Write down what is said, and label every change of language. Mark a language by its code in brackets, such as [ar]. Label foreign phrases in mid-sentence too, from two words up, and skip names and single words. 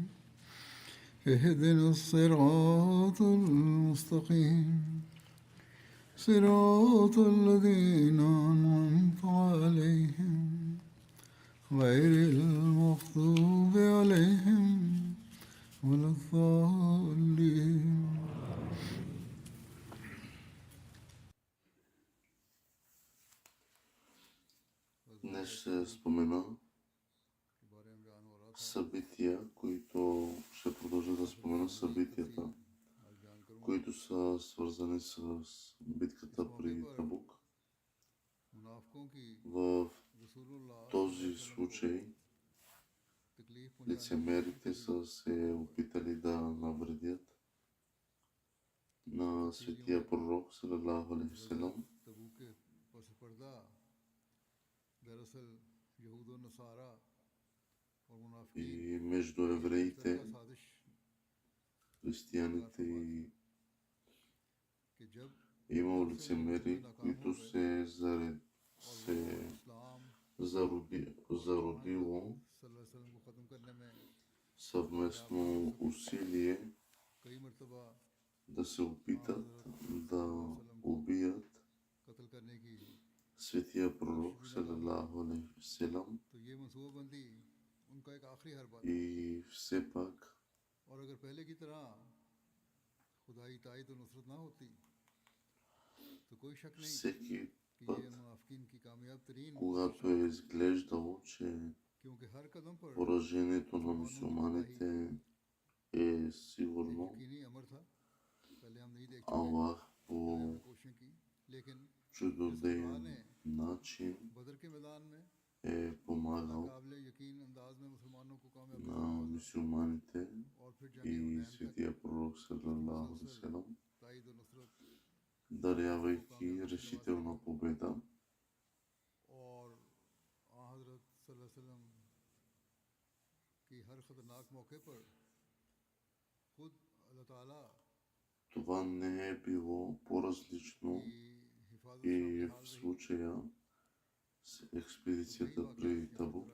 [ar] اهدنا الصراط المستقيم صراط الذين أنعمت عليهم غير المغضوب عليهم ولا الضالين. [bg] Днес ще спомена събития, които ще продължа да спомена събитията, които са свързани с битката при Табук. В този случай лицемерите са се опитали да навредят на светия пророк [ar] صلى الله عليه وسلم. [bg] И между евреите, християните и имало лицемери, които се зародило съвместно усилие да се опитат да убият светия пророк [ar] صلى الله عليه وسلم. [bg] И все пак всеки път, когато е изглеждало, че поражението на мюсюлманите е сигурно, Аллах по чудодеен начин е помагал на мюсюлманите и светия пророк [ar] صلى الله عليه وسلم, [bg] дарявайки решителна победа. Това не е било по-различно и в случая с експедицията при Табук.